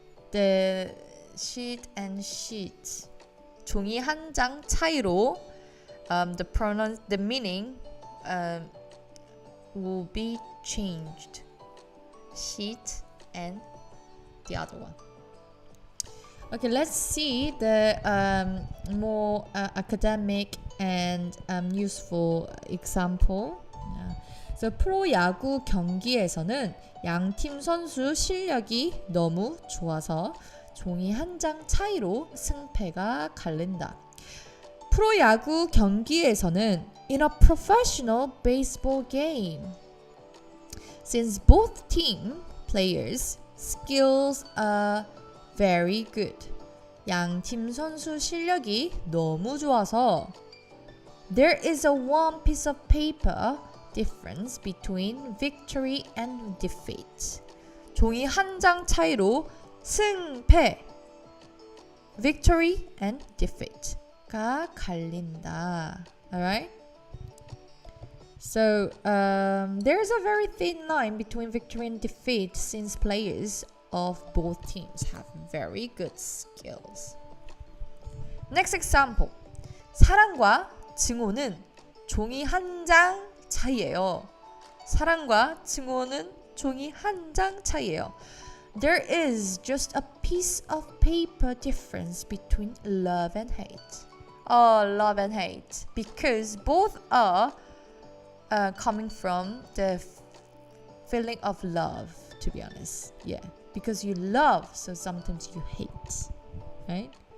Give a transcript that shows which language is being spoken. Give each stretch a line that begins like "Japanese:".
English: The sheet and sheet.
Korean: 종이 한 장 차이로
English: the meaning will be changed. Sheet and the other one. Okay, let's see the more academic and useful example.
Korean: So 프로야구 경기에서는 양팀 선수 실력이 너무 좋아서 종이 한 장 차이로 승패가 갈린다. 프로야구 경기에서는
English: in a professional baseball game, since both team players skills are very good,
Korean: 양팀 선수 실력이 너무 좋아서
English: there is a one piece of paper difference between victory and defeat.
Korean: 종이 한 장 차이로 승패,
English: victory and defeat
Korean: 가 갈린다.
English: Alright? So there's a very thin line between victory and defeat since players of both teams have very good skills. Next example.
Korean: 사랑과 증오는 종이 한 장 차이예요. 사랑과 증오는 종이 한 장 차이예요.
English: There is just a piece of paper difference between love and hate. Oh, love and hate. Because both are coming from the feeling of love, to be honest. Yeah, because you love, so sometimes you hate, right?